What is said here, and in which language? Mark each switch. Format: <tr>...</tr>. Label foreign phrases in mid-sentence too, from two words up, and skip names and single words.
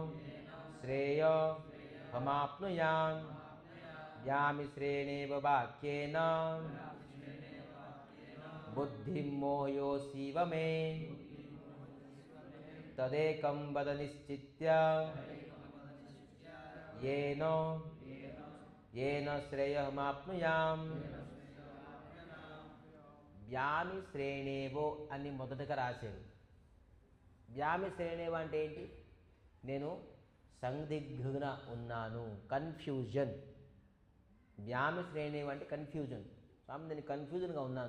<sa>श्रेयहमाप्नुयाम यामि श्रेणेव वाक्येन बुद्धिं मोहयोऽसीव मे तदेकं वद निश्चित्य येन श्रेयहमाप्नुयाम. వ్యామి శ్రేణేవో</sa> <te>అని మొదటగా రాశారు.</te> <sa>వ్యామి శ్రేణేవో</sa> <te>అంటే ఏంటి? నేను సందిగ్ధంగా ఉన్నాను, కన్ఫ్యూజన్.</te> <sa>వ్యామి శ్రేణేవో</sa> <te>అంటే కన్ఫ్యూజన్. స్వామి నేను కన్ఫ్యూజన్గా ఉన్నాను.</te>